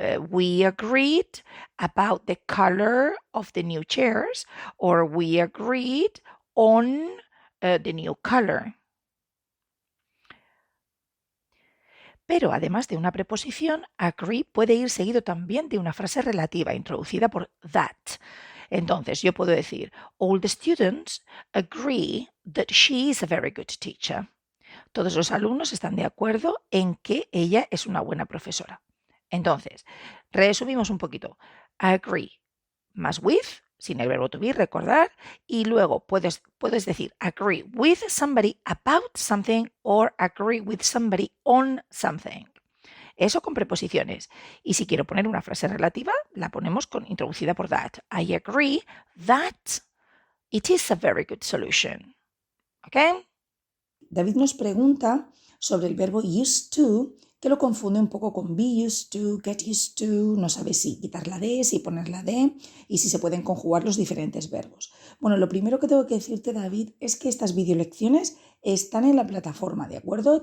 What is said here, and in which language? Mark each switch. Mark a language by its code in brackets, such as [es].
[en] We agreed about the color of the new chairs, or we agreed on the new color. [es] Pero además de una preposición, agree puede ir seguido también de una frase relativa introducida por that. Entonces, yo puedo decir, [en] all the students agree that she is a very good teacher. [es] Todos los alumnos están de acuerdo en que ella es una buena profesora. Entonces, resumimos un poquito. Agree más with, sin el verbo to be, recordar, y luego puedes decir [en] agree with somebody about something [es] or [en] agree with somebody on something. [es] Eso con preposiciones. Y si quiero poner una frase relativa, la ponemos introducida por that. [en] I agree that it is a very good solution. [es] ¿Ok? David nos pregunta sobre el verbo used to, que lo confunde un poco con be used to, get used to, no sabe si quitar la de, si poner la de y si se pueden conjugar los diferentes verbos. Bueno, lo primero que tengo que decirte, David, es que estas videolecciones están en la plataforma, ¿de acuerdo?